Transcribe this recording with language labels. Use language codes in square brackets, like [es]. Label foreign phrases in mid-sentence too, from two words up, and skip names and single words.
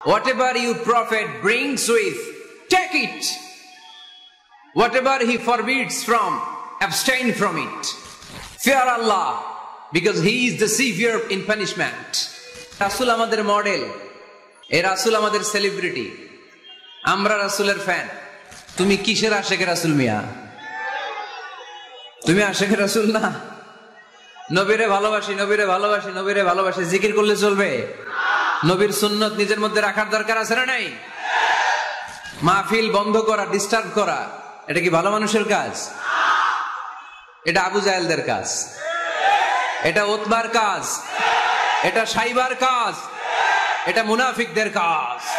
[en] Whatever your prophet brings with, take it. Whatever he forbids from, abstain from it. Fear Allah, because he is the savior in punishment. [bn] রাসুল আমাদের মডেল, এ রাসুল আমাদের সেলিব্রিটি. আমরা রাসুলের ফ্যান। তুমি কিসের আশেকে রাসুল মিয়া? তুমি আশেকে রাসুল না? নবীরে ভালোবাসি, নবীরে ভালোবাসি, নবীরে ভালোবাসি জিকির করলে চলবে? নবীর সুন্নত নিজের মধ্যে রাখার দরকার আছে না নাই? মাহফিল বন্ধ করা, ডিস্টার্ব করা, এটা কি ভালো মানুষের কাজ? এটা আবু জাহেলদের কাজ, এটা উতবার কাজ, এটা সাইবার কাজ, এটা মুনাফিকদের কাজ।